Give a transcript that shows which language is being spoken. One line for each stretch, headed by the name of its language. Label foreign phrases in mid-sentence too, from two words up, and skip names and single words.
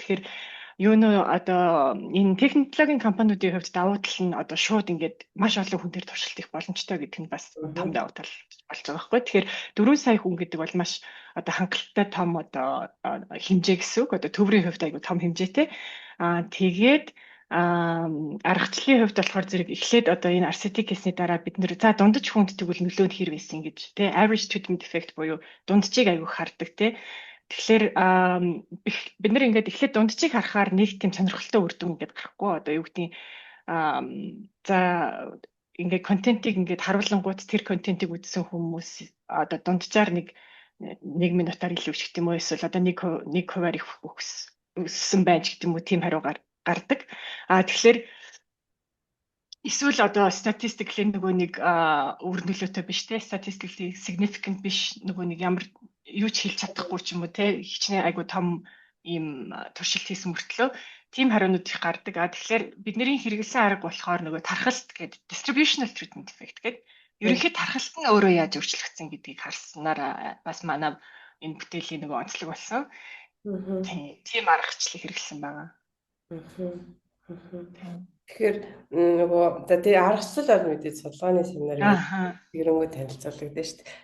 Mongolian: Тэгэхээр юу нөө одоо энэ технологийн компаниудын хувьд давуу тал нь одоо шууд ингээд маш олон хүн дээр туршилт их боломжтой гэдэг нь бас том давуу тал болж байгаа байхгүй. Тэгэхээр 4 сая хүн гэдэг бол маш одоо хангалттай том одоо хэмжээ гэсэн үг. Одоо төврийн хувьд айгүй том хэмжээтэй. Тэгээд аргачлалын хувьд болохоор зэрэг эхлээд одоо энэ RCT кейсний дараа бид нэр за дундаж хүнд тэгвэл нөлөө нь хэр байсан гэж тий
English: average treatment effect
Mongolian: буюу дунджийг айгүй хардаг тий. Тэгэхээр бид нэр ингээд эхлээд дунджийг харахаар нэг тийм сонирхолтой үр дүн ингээд гарахгүй одоо юу гэдгийг за ингээд контентийг ингээд харуулангууд тэр контентийг үзсэн хүмүүс одоо дунджаар нэг минутаар илүү ч гэдэг юм уу эсвэл одоо нэг хувиар их өссөн байж гэдэг юм уу тийм хариу гардаг. Тэгэхээр эсвэл одоо statistically нөгөө нэг үр нөлөөтэй биш те
English: statistically significant
Mongolian: биш нөгөө нэг ямар юу ч хэлж чадахгүй ч юм уу те хичнээн айгу том ийм туршилт хийсэн мөртлөө тийм хариунууд их гардаг. Тэгэхээр бидний хэрэгэлсэн арга болохоор нөгөө тархалт гэдэг
English: distributional treatment effect
Mongolian: гэдэг ерөнхийд тархалт нь өөрөө яаж өөрчлөгдсөн гэдгийг харснаар бас манай энэ бүтээлийн нөгөө онцлог болсон. Тийм аргачлал хэрэгэлсэн байгаа. Тэгэхээр нөгөө за тий аргачлал бол мэдээ судалгааны семинарын гэрөнгөө танилцуулдаг шүү дээ.